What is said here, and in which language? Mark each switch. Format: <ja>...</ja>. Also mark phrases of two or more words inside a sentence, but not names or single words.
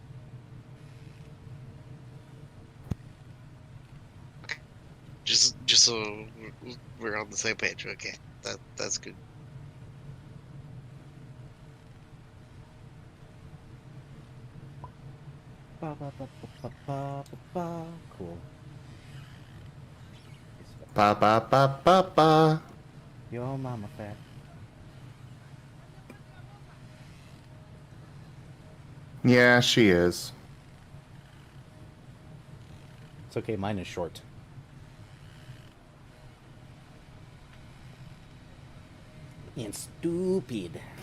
<en>Just so we're on the same page. Okay, that's good. Cool. Ba ba ba ba ba. Yo, mama fat. Yeah, she is. It's okay, mine is short. And stupid.</en>